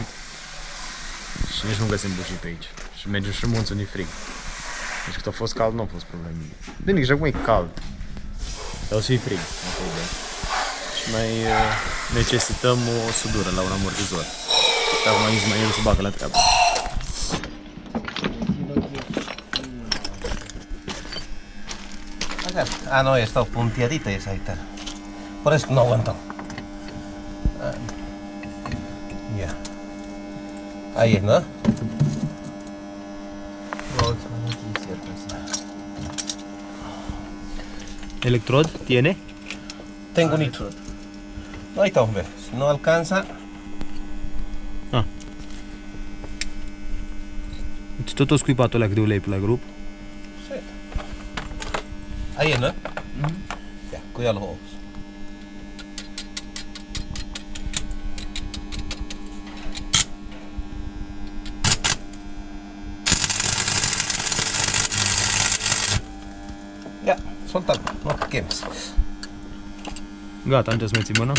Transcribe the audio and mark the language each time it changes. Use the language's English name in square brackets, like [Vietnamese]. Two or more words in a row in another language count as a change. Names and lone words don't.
[Romanian] Și nici nu găsim bujii pe aici. Și mergem și în munți unde e frig. Deci cât a fost cald, nu a fost problemă. Bine, și acum e cald. Dar o să fie frig. Și mai necesităm o sudură la un amortizor. Și acum nici mai el să bagă la treabă. [Spanish] Ah, no, está punteadita esa guitarra. Por eso no aguantó. Ya. Ahí es, ¿no? Electrod tiene? Tengo nitro. No, ahí está, hombre. Si no alcanza. [Romanian] Deci tot o scuipatul ăla cât de ulei pe la grup. [Spanish] Ahí es, ¿no? Ya, cuida los ojos. Ya, suéltalo, no te quemes. [Romanian] Gata, încerc să mai ții mâna.